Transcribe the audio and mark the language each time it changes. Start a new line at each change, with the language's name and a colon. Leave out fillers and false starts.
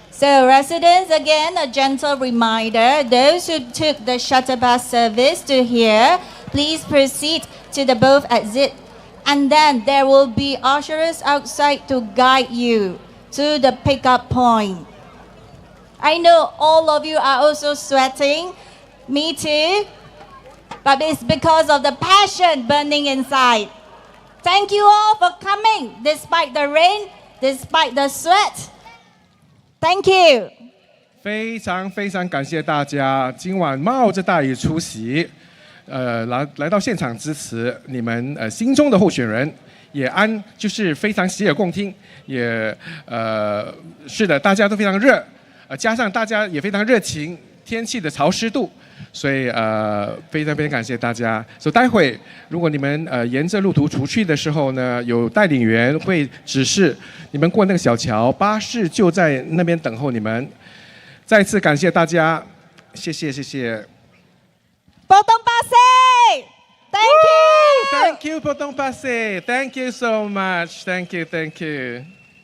English: So residents, again, a gentle reminder, those who took the shuttle bus service to here, please proceed to the both exit, and then there will be ushers outside to guide you to the pickup point. I know all of you are also sweating, me too, but it's because of the passion burning inside. Thank you all for coming, despite the rain, despite the sweat. Thank you.
Chinese: 非常非常感谢大家今晚冒着大雨出席，来到现场支持你们心中的候选人，也就是非常洗耳恭听，也是的，大家都非常热，加上大家也非常热情，天气的潮湿度。所以非常非常感谢大家。所以待会如果你们沿着路途出去的时候呢，有带领员会指示你们过那个小桥，巴士就在那边等候你们。再次感谢大家，谢谢谢谢。
English: Potong Pasir! Thank you! Thank you, Potong Pasir. Thank you so much. Thank you, thank you.